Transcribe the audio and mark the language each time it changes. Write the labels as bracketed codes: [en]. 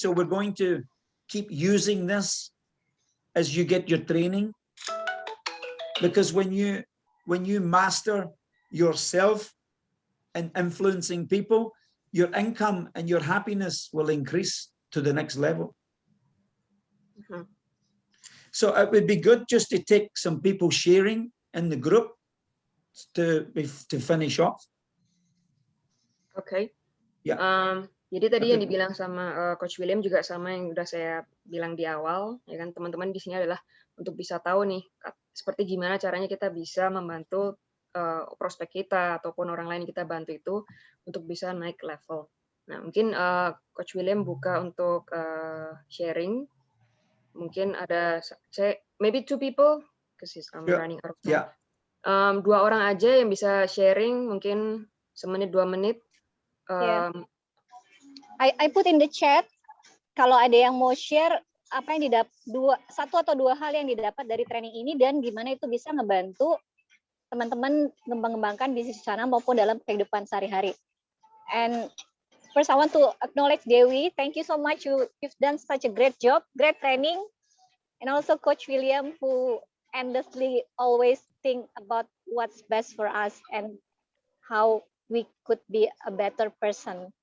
[en] So we're going to keep using this as you get your training, because when you master yourself and influencing people, your income and your happiness will increase to the next level. Mm-hmm. So it would be good just to take some people sharing in the group to finish off. Oke. Yeah. [id] Jadi tadi yang dibilang sama Coach William juga sama yang udah saya bilang di awal, ya kan, teman-teman di sini adalah untuk bisa tahu nih seperti gimana caranya kita bisa membantu prospek kita ataupun orang lain yang kita bantu itu untuk bisa naik level. Nah, mungkin Coach William buka untuk sharing. Mungkin ada [en] maybe 2 people because I'm running out of time. Yeah. [id] 2 orang aja yang bisa sharing, mungkin semenit 2 menit. [en] I put in the chat [id] kalau ada yang mau share apa yang didapat, 1 atau 2 hal yang didapat dari training ini dan gimana itu bisa ngebantu teman-teman mengembangkan bisnis sana maupun dalam kehidupan sehari-hari. [en] And first I want to acknowledge Dewi. Thank you so much. You've done such a great job, great training. And also Coach William, who endlessly always think about what's best for us and how we could be a better person.